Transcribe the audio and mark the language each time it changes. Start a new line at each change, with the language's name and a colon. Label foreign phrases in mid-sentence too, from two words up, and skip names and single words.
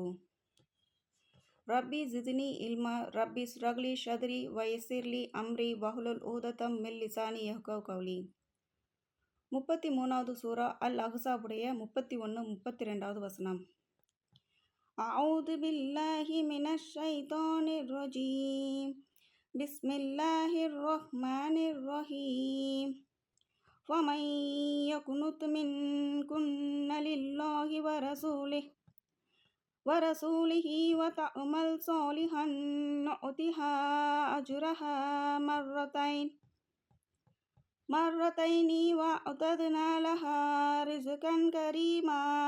Arabic: رب زدني علما رب اشرح لي صدري ويسر لي أمري واحلل عقدة من لساني يفقهوا قولي.
Tamil: 33வது சூரா அல் அஹ்ஸாபுடைய 31, 32வது வசனம்.
Arabic: أعوذ بالله من الشيطان الرجيم. بسم الله الرحمن الرحيم. وَمَنْ يَقْنُتْ مِنْكُنَّ لِلَّهِ وَرَسُولِهِ وَتَعْمَلْ صَالِحًا نُؤْتِهَا أَجْرَهَا مرتين وَأَعْتَدْنَا لَهَا رِزْقًا كَرِيمًا.